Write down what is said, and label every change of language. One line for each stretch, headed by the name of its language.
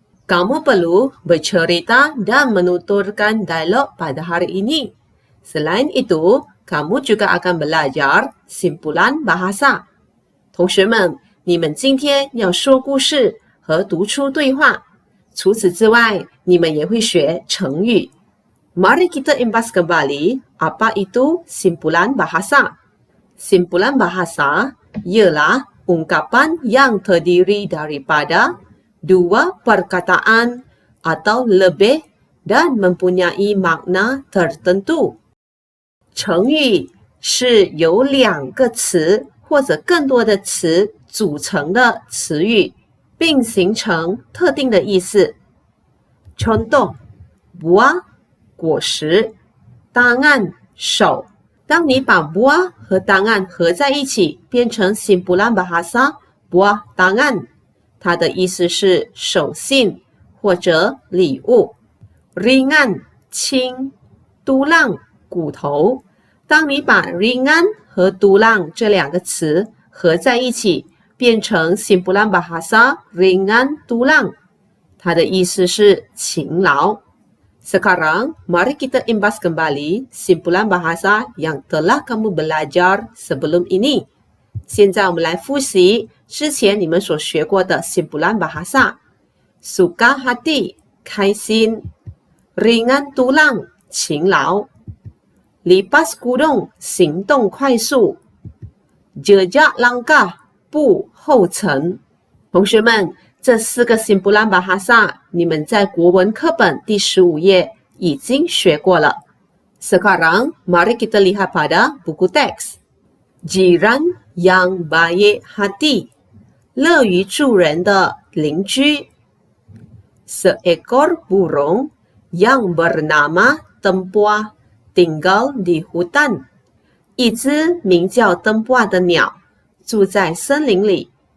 Malay: Kamu perlu bercerita dan menuturkan dialog pada hari ini. Selain itu, kamu juga akan belajar simpulan bahasa.
Chinese: 同学们，你们今天要说故事和读出对话。除此之外，你们也会学成语。
Malay: Mari kita imbas kembali apa itu simpulan bahasa. Simpulan bahasa ialah ungkapan yang terdiri daripada dua perkataan atau lebih dan mempunyai makna tertentu.
Chinese: 成语是由两个词或者更多的词组成的词语，并形成特定的意思。
Malay: contoh, buah
Chinese: 果实，
Malay: tangan
Chinese: 手。当你把 buah 和 tangan 合在一起，变成
Malay: simpulan bahasa buah tangan，
Chinese: 它的意思是手信或者礼物。
Malay: ringan
Chinese: 轻，
Malay: tulang
Chinese: 骨头。当你把 ringan 和 tulang 这两个词合在一起，变成
Malay: simpulan bahasa ringan tulang，
Chinese: 它的意思是勤劳。
Malay: Sekarang, mari kita imbas kembali simpulan bahasa yang telah kamu belajar sebelum ini.
Chinese: 现在我们来复习之前你们所学过的
Malay: simpulan bahasa. Suka hati,
Chinese: 开心。
Malay: Ringan tulang,
Chinese: 勤劳。
Malay: Lipas kudung,
Chinese: 行动快速。
Malay: Jejak langkah,
Chinese: 步后尘。同学们，这四个
Malay: simpulan bahasa
Chinese: 你们在国文课本第15页已经学过了。
Malay: Sekarang, mari kita lihat pada buku teks. Jiran yang baik hati,
Chinese: 乐于助人的邻居。
Malay: Seekor burung yang bernama Tempoa tinggal di hutan,
Chinese: 一只名叫灯波的鸟住在森林里。